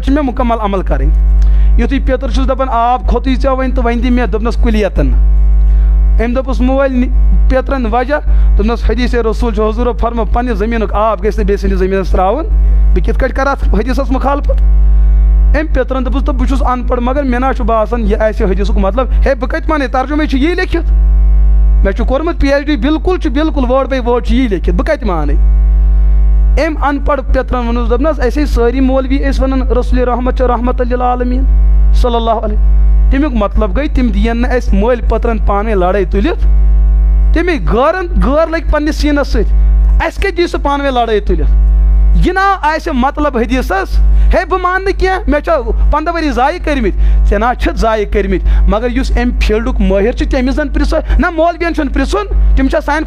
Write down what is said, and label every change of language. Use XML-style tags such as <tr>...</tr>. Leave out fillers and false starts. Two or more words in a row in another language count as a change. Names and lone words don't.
<ks>چھِ مےٚ مُکمل عمل کَرٕنۍ یُتھُے پیٚتٕر چھُس دَپان آب کھوٚتُے ژےٚ وۄنۍ تہٕ وۄنۍ دِ مےٚ دوٚپنَس کُلیتَن أمۍ دوٚپُس مٲلۍ پیٚترَن وجہ دوٚپنَس حدیث رسوٗل چھُ حضوٗرو فرمو پنٛنہِ زٔمیٖنُک آب گژھِ نہٕ بیٚیہِ سٕنٛدِس زٔمیٖنَس ترٛاوُن بہٕ کِتھ کٔٹھۍ کَرٕ اَتھ حدیثَس مُخالفت أمۍ پیٚترَن دوٚپُس بہٕ چھُس اَن پَڑھ مگر مےٚ نہ چھُ باسان یہِ آسہِ حدیثُک مطلب ہے بہٕ کَتہِ وَنَے ترجُمے چھُ یی لیکھِتھ مےٚ چھُ کوٚرمُت PhD بِلکُل چھُ بِلکُل وٲڈ باے وٲڈ چھُ یی لیکھِتھ بہٕ کَتہِ مانَے أمۍ اَن پَڑھ پیٚترَن ووٚنُس دوٚپنَس اَسے سٲری مولوی ٲسۍ وَنان رسول رحمت چھِ</ks> <ar>رحمت للعالمیٖن صلی اللہ علیہ</ar> <ks>تَمیُک مطلب گٔے تِم دِیَن نہٕ اَسہِ مٲلۍ پٔترَن پانہٕ ؤنۍ لڑٲے تُلِتھ تَمے غٲر لٔگۍ پنٛنِس سیٖنَس سۭتۍ اَسہِ کَتہِ دِی سُہ پانہٕ ؤنۍ لڑٲے تُلِتھ یہِ نا آسہِ مطلب حدیثَس ہے بہٕ مانہٕ نہٕ کینٛہہ مےٚ چھِ 15 ؤری ضایع کٔرمٕتۍ ژےٚ نہ چھِتھ ضایع کٔرمٕتۍ مگر یُس اَمہِ فیٖلڈُک مٲہِر چھُ تٔمِس زَن پِرٛژھ نہ مولوِیَن چھُنہٕ پِرٛژھُن تِم چھا سانہِ</ks>